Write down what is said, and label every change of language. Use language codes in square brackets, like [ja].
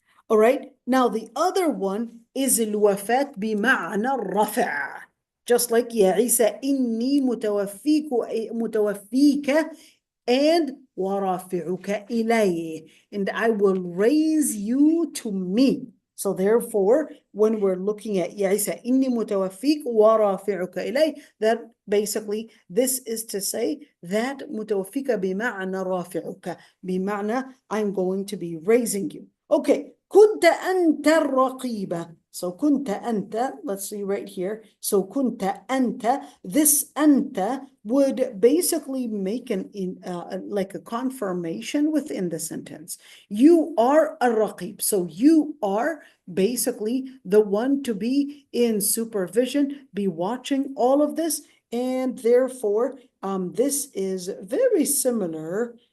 [en] All right, now the other one is [ar] الوفاة بمعنى الرفع, [en] just like [ar] يا عيسى إني متوفيك [en] and [ar] وَرَافِعُكَ إِلَيْهِ, [en] and I will raise you to me. So therefore, when we're looking at [ar] يَا عِيسَى إِنِّي مُتَوَفِّيكَ وَرَافِعُكَ إِلَيْهِ, [en] that basically this is to say that [ar] مُتَوَفِّيكَ بِمَعْنَى رَافِعُكَ, بِمَعْنَى [en] I'm going to be raising you. Okay, [ar] كُنْتَ أَنْتَ الرَّقِيبَ. [en] So kunta anta, let's see right here. So kunta anta, this anta would basically make like a confirmation within the sentence. You are a raqib. So you are basically the one to be in supervision, be watching all of this. And therefore, this is very similar